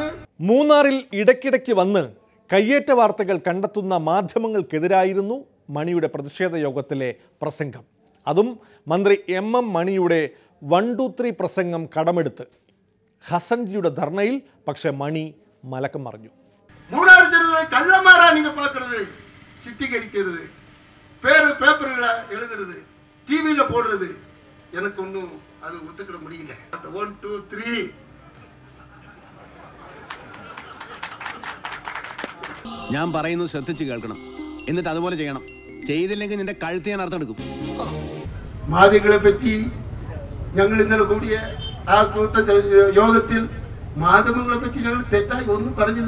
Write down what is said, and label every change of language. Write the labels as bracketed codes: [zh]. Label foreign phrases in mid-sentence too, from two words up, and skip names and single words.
[ml] മൂന്നാറിൽ ഇടയ്ക്കിടയ്ക്ക് വന്ന് കയ്യേറ്റ വാർത്തകൾ കണ്ടെത്തുന്ന മാധ്യമങ്ങൾക്കെതിരായിരുന്നു മണിയുടെ പ്രതിഷേധ യോഗത്തിലെ പ്രസംഗം. അതും മന്ത്രി MM മണിയുടെ 1, 2, 3 പ്രസംഗം കടമെടുത്ത് ഹസൻജിയുടെ ധർണയിൽ. പക്ഷെ മണി മലക്കം മറിഞ്ഞു. മൂന്നാർ ജനത കള്ളന്മാരാ നിങ്ങൾ பார்க்கிறது. [ta] சித்தரிக்கிறது, பேப்பர்ல எழுதுறது, டிவியில போடுறது எனக்கு ஒன்றும் அது ஒத்துக்கிட முடியல. [ml] 1, 2, 3 ഞാൻ പറയുന്നത് ശ്രദ്ധിച്ച് കേൾക്കണം. എന്നിട്ട് അതുപോലെ ചെയ്യണം. ചെയ്തില്ലെങ്കിൽ നിന്റെ കഴുത്ത് ഞാൻ അർത്ഥം എടുക്കും. മാധ്യമങ്ങളെ പറ്റി ഞങ്ങൾ ഇന്നലെ കൂടിയ ആ കൂട്ട യോഗത്തിൽ മാധ്യമങ്ങളെ പറ്റി ഞങ്ങൾ തെറ്റായി ഒന്നും പറഞ്ഞില്ല.